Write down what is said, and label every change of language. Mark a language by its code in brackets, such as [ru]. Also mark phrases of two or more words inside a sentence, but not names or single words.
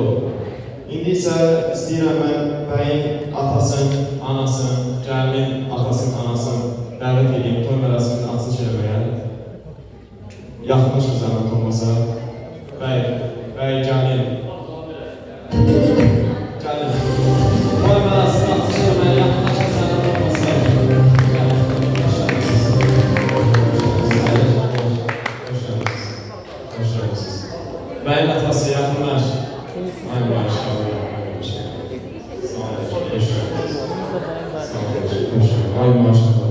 [az] İndi isə istəyirəm mən bəyin atasını, anasını, gəlinin atasını, anasını dəvət edeyim, toy mərasimini açılış eləməyə. Yaxınlaşır zəhmət olmasa. Bəy, gəlin. Gəlin. Toy mərasimini açılış eləməyə yaxınlaşır zəhmət olmasa. Hoş geldiniz. Bəyin atası yaxınlaş. Ay maşallah. Sağ olun. Hoş geldiniz. Sağ olun. Ay maşallah.